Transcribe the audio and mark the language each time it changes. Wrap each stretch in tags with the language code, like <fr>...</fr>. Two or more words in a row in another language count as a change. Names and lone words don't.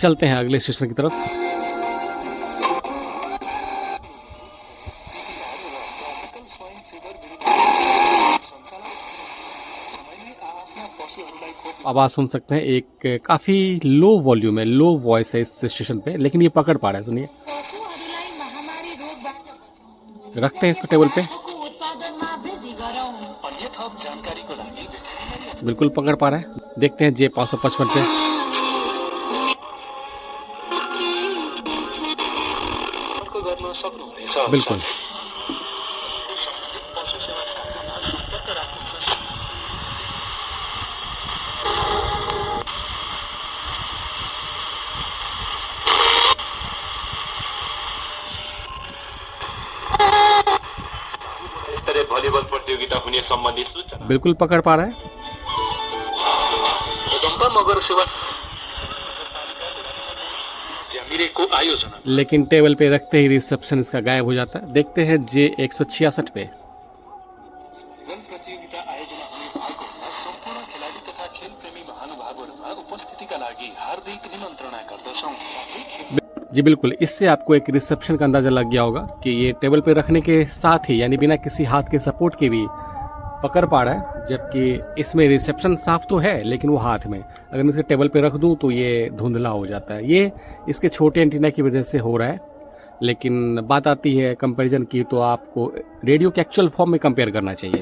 <hi>चलते हैं अगले स्टेशन की तरफ। आवाज़ सुन सकते हैं, एक काफ़ी</hi> <en>low volume</en> <hi>है,</hi> <en>low voice</en> <hi>है इस स्टेशन पे, लेकिन ये पकड़ पा रहा है। सुनिए। रखते हैं इसको टेबल पे।</hi> <ne>अन्य थप जानकारीको लागि</ne> <hi>बिल्कुल पकड़ पा रहा है। देखते हैं J555 पे।</hi> <ne>सम्पर्क गर्न सक्नुहुनेछ।</ne> <hi>बिल्कुल।</hi> <ne>सम्बन्धित पशु सेवा शाखामा सम्पर्क राख्नुहोस्। स्तरीय भलिबल प्रतियोगिता हुने सम्बन्धी सूचना।</ne> <hi>बिल्कुल पकड़ पा रहा है।</hi> <ne>भूकम्प मगर सेवा ज्यामिरेको आयोजना।</ne> <hi>लेकिन टेबल पे रखते ही रिसेप्शन इसका गायब हो जाता है। देखते हैं J166 पे।</hi> <ne>भलिबल प्रतियोगिता आयोजना हुने भएकोमा सम्पूर्ण खेलाडी तथा खेलप्रेमी महानुभावहरूमा उपस्थितिका लागि हार्दिक निमन्त्रणा गर्दछौँ।</ne> <hi>जी बिल्कुल, इससे आपको एक रिसेप्शन का अंदाजा लग गया होगा कि ये टेबल पे रखने के साथ ही यानी बिना किसी हाथ के सपोर्ट के भी पकड़ पा रहा है, जबकि इसमें रिसेप्शन साफ तो है लेकिन वो हाथ में, अगर मैं इसके टेबल पे रख दूं तो ये धुंधला हो जाता है। ये इसके छोटे एंटीना की वजह से हो रहा है। लेकिन बात आती है कंपैरिजन की, तो आपको रेडियो के</hi> <en>actual form</en> <hi>में कंपेयर करना चाहिए।</hi>